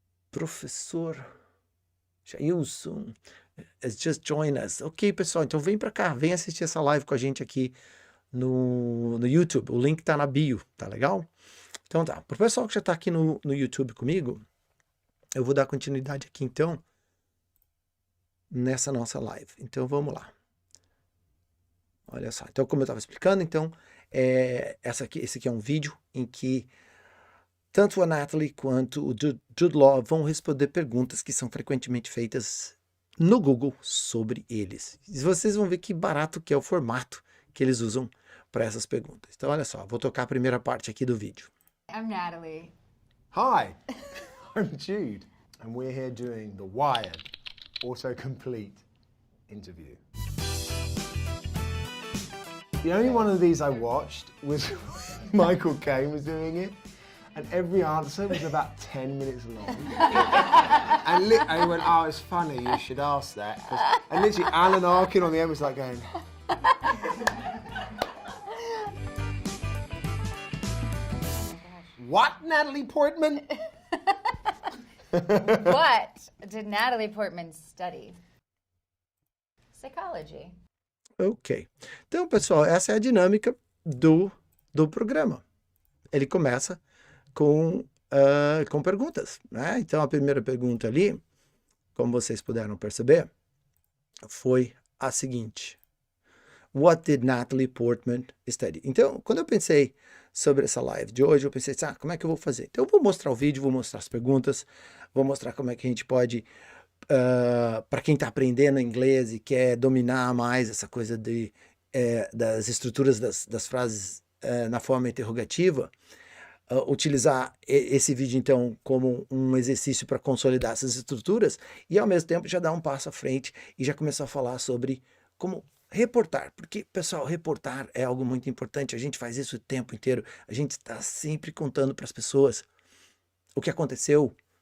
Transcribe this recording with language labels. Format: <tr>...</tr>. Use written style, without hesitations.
<en>Professor Jailson has just joined us.</en> <pt>Ok, pessoal, então vem para cá, vem assistir essa live com a gente aqui no YouTube. O link tá na bio, tá legal? Então tá, pro pessoal que já tá aqui no YouTube comigo, eu vou dar continuidade aqui então nessa nossa live. Então vamos lá. Olha só, então como eu estava explicando, então esse aqui é um vídeo em que tanto a Natalie quanto o Jude Law vão responder perguntas que são frequentemente feitas no Google sobre eles. E vocês vão ver que barato que é o formato que eles usam para essas perguntas. Então olha só, vou tocar a primeira parte aqui do vídeo.</pt> <en>I'm Natalie. Hi, I'm Jude, and we're here doing the Wired autocomplete interview. The only one of these I watched was Michael Caine was doing it, and every answer was about 10 minutes long. And he went, oh, it's funny, you should ask that. And literally Alan Arkin on the end was like going... What, Natalie Portman? What did Natalie Portman study? Psychology. Ok.</en> <pt>Então, pessoal, essa é a dinâmica do programa. Ele começa com perguntas, né? Então, a primeira pergunta ali, como vocês puderam perceber, foi a seguinte.</pt> <en>What did Natalie Portman study?</en> <pt>Então, quando eu pensei sobre essa live de hoje, eu pensei, como é que eu vou fazer? Então, eu vou mostrar o vídeo, vou mostrar as perguntas, vou mostrar como é que a gente pode, para quem está aprendendo inglês e quer dominar mais essa coisa das estruturas das frases na forma interrogativa, utilizar esse vídeo, então, como um exercício para consolidar essas estruturas e, ao mesmo tempo, já dar um passo à frente e já começar a falar sobre como reportar, porque, pessoal, reportar é algo muito importante, a gente faz isso o tempo inteiro, a gente está sempre contando para as pessoas o que aconteceu</pt>